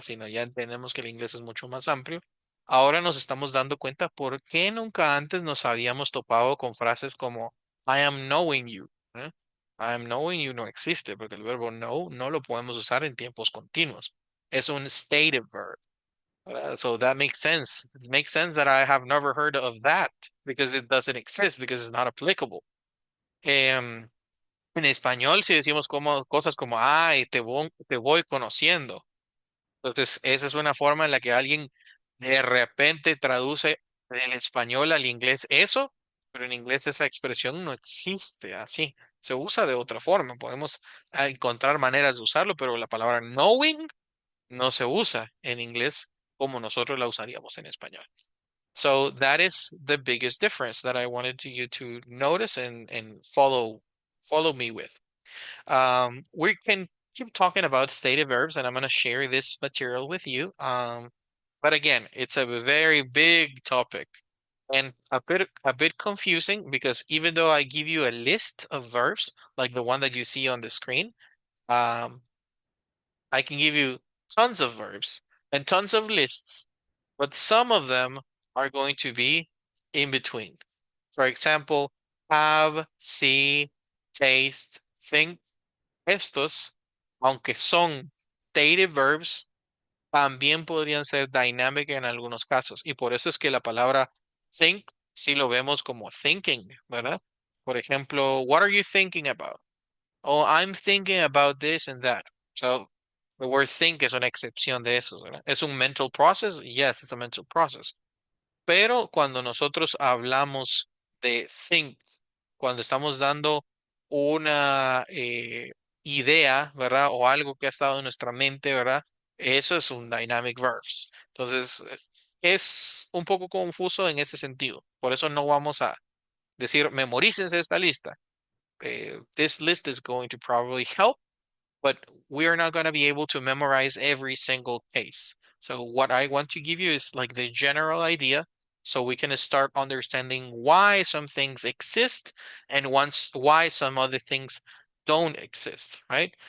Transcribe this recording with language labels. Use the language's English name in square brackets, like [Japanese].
[Spanish] Sino ya entendemos que el inglés es mucho más amplio. Ahora nos estamos dando cuenta por qué nunca antes nos habíamos topado con frases como [English] I am knowing you. [Spanish] ¿Eh? [English] I am knowing you [Spanish] no existe porque el verbo know no lo podemos usar en tiempos continuos. Es un stative verb. [English] So that makes sense. It makes sense that I have never heard of that because it doesn't exist, because it's not applicable. [Spanish] En español, si decimos como, cosas como, ay, te voy conociendo. Entonces, esa es una forma en la que alguien de repente traduce del español al inglés eso, pero en inglés esa expresión no existe así. Se usa de otra forma. Podemos encontrar maneras de usarlo, pero la palabra knowing no se usa en inglés como nosotros la usaríamos en español. [English] So that is the biggest difference that I wanted you to notice and follow me with. We can keep talking about stative verbs, and I'm going to share this material with you. But again, it's a very big topic and a bit confusing because even though I give you a list of verbs, like the one that you see on the screen, um, I can give you tons of verbs and tons of lists, but some of them are going to be in between. For example, have, see, taste, think. [Spanish] Estos, aunque son dative verbs, también podrían ser dynamic en algunos casos. Y por eso es que la palabra think sí lo vemos como thinking, ¿verdad? Por ejemplo, [English] what are you thinking about? Oh, I'm thinking about this and that. So the word think [Spanish] es una excepción de eso, ¿verdad? ¿Es un mental process? [English] Yes, it's a mental process. [Spanish] Pero cuando nosotros hablamos de think, cuando estamos dando una idea, ¿verdad? O algo que ha estado en nuestra mente, ¿verdad? Eso es un dynamic verbs. Entonces, es un poco confuso en ese sentido. Por eso no vamos a decir, memorícense esta lista. [English] This list is going to probably help, but we are not going to be able to memorize every single case. So what I want to give you is like the general idea so we can start understanding why some things exist and once why some other things don't exist, right?